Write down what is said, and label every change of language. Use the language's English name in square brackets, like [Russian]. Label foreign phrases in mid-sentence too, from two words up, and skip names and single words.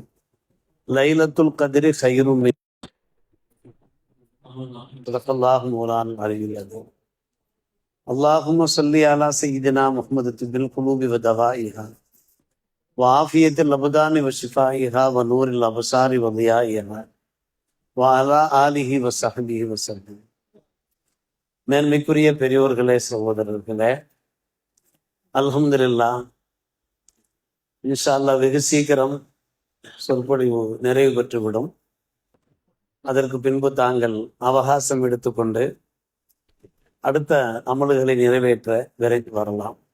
[Arabic] ليلة القدر خير من صدق الله مولانا العلي العظيم. اللهم صل على سيدنا محمد طب القلوب ودوائها وعافية الأبدان وشفائها ونور الأبصار وضيائها وعلى آله وصحبه وسلم. [Tamil] மேன்மைக்குரிய பெரியோர்களே, சகோதரர்களே, அல்ஹம்துலில்லாஹ், [Arabic] إن شاء الله [Tamil] வெகு சீக்கிரம் சொற்பொழிவு நிறைவு பெற்றுவிடும். அதற்கு பின்பு தாங்கள் அவகாசம் எடுத்துக்கொண்டு அடுத்த அமல்களை நிறைவேற்ற விரைந்து வரலாம்.